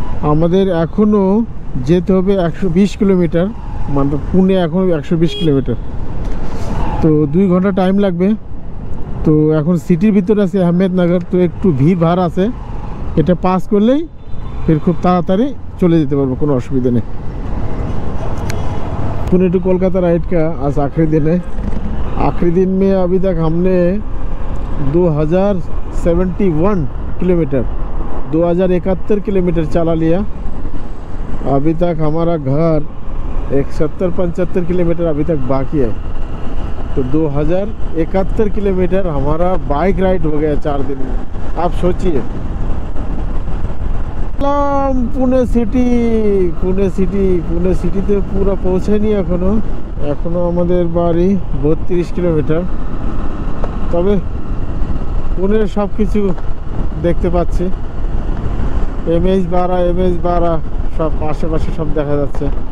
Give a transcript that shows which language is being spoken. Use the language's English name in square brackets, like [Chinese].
[Bangla] আমাদের এখনও যেতে হবে 120 কিলোমিটার, মানে পুনে এখন 120 কিলোমিটার, তো 2 ঘন্টা টাইম লাগবে। তো এখন সিটির ভিতরে আছে আহমেদনগর, তো একটু ভিড় ভাড় আছে, এটা পাস করলেই ফির খুব তাড়াতাড়ি চলে যেতে पारबो, কোনো অসুবিধা নেই। [Hindi] पुणे टू कोलकाता राइड का आज आखिरी दिन में अभी तक हमने 2071 किलोमीटर 2071 किलोमीटर चला लिया। अभी तक हमारा घर 70-75 किलोमीटर अभी तक बाकी है। तो 2071 किलोमीटर हमारा बाइक राइड हो गया 4 दिन में। आप सोचिए, [Bangla] पुणे सिटीते पूरा पौঁছায়নি এখনো আমাদের বাড়ি 32 কিলোমিটার। তবে পুনের সব কিছু দেখতে পাচ্ছি, এমএইচ বাড়া সব আশেপাশে সব দেখা যাচ্ছে।